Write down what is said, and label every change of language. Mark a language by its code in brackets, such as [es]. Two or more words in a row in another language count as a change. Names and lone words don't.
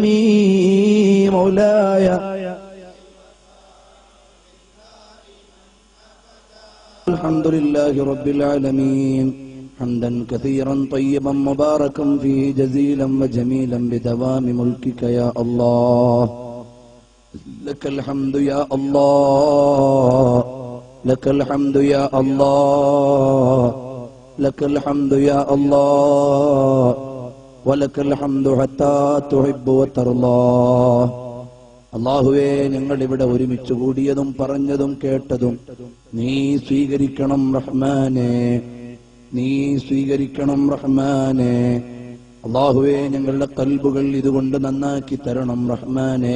[ar] مولاي الحمد لله رب العالمين حمدا كثيرا طيبا مباركا فيه جزيلا وجميلا بدوام ملكك يا الله. لك الحمد يا الله، لك الحمد يا الله، لك الحمد يا الله، ولك الحمد حتى تحب وترضى. [ml] അല്ലാഹുവേ, ഞങ്ങൾ ഇവിടെ ഒരുമിച്ച് കൂടിയതും പറഞ്ഞതും കേട്ടതും നീ സ്വീകരിക്കണം റഹ്മാനേ, നീ സ്വീകരിക്കണം റഹ്മാനേ. അല്ലാഹുവേ, ഞങ്ങളുടെ ഖൽബുകൾ ഇതുകൊണ്ട് നന്നാക്കി തരണം റഹ്മാനേ.